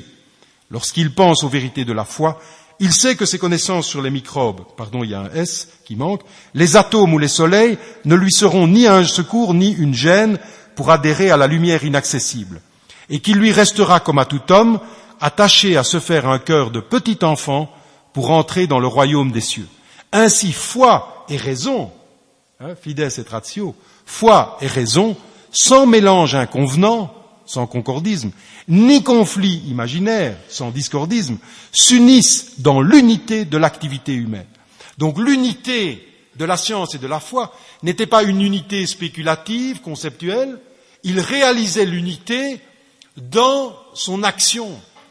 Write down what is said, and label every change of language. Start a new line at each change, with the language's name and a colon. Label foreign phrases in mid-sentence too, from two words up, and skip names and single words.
French: Lorsqu'il pense aux vérités de la foi, il sait que ses connaissances sur les microbes, il y a un S qui manque, les atomes ou les soleils ne lui seront ni un secours ni une gêne pour adhérer à la lumière inaccessible, et qu'il lui restera comme à tout homme, attaché à se faire un cœur de petit enfant pour entrer dans le royaume des cieux. Ainsi, foi et raison
Latin: fides et ratio,
French: foi et raison, sans mélange inconvenant, sans concordisme, ni conflit imaginaire, sans discordisme, s'unissent dans l'unité de l'activité humaine. Donc l'unité de la science et de la foi n'était pas une unité spéculative, conceptuelle, il réalisait l'unité dans son action.